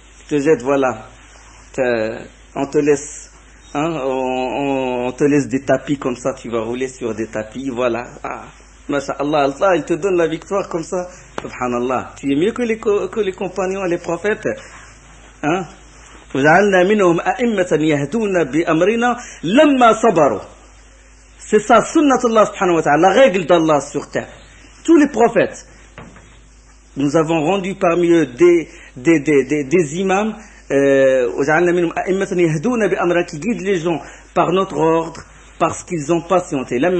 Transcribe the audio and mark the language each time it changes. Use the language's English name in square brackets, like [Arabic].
[French] Tu te jettes, voilà, on te laisse, on te laisse des tapis comme ça, tu vas rouler sur des tapis, voilà. Masha'Allah, Allah, il te donne la victoire comme ça. Subhanallah. Tu es mieux que les compagnons et les prophètes. Hein? [Arabic] وجعلنا منهم أئمة يهدون بأمرنا لما صبروا. [French] C'est ça, sunnatullah subhanahu wa ta'ala, la règle d'Allah sur terre. Tous les prophètes, nous avons rendu parmi eux des imams, qui guident les gens par notre ordre, parce qu'ils ont patienté.